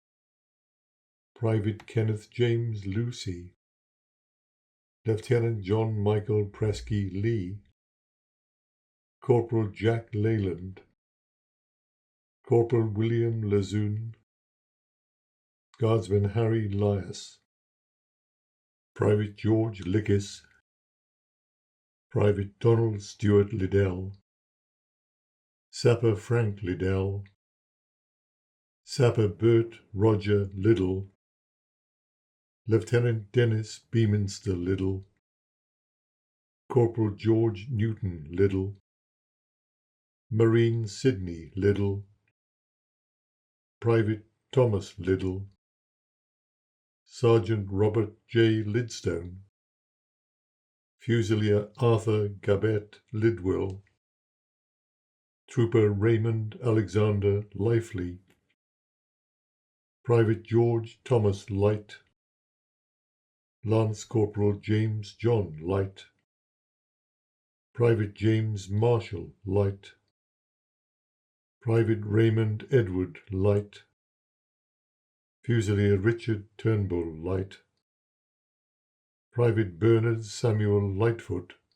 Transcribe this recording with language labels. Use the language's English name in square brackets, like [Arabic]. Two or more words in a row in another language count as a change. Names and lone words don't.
[English] Private Kenneth James Lucy, Lieutenant John Michael Presky Lee, Corporal Jack Leyland, Corporal William Lazoon, Guardsman Harry Lias, Private George Lickis, Private Donald Stewart Liddell, Sapper Frank Liddell, Sapper Bert Roger Liddell, Lieutenant Dennis Beaminster Liddell, Corporal George Newton Liddell, Marine Sidney Liddell, Private Thomas Liddell, Sergeant Robert J. Lidstone, Fusilier Arthur Gabet Lidwell, Trooper Raymond Alexander Lively, Private George Thomas Light, Lance Corporal James John Light, Private James Marshall Light, Private Raymond Edward Light, Fusilier Richard Turnbull Light, Private Bernard Samuel Lightfoot,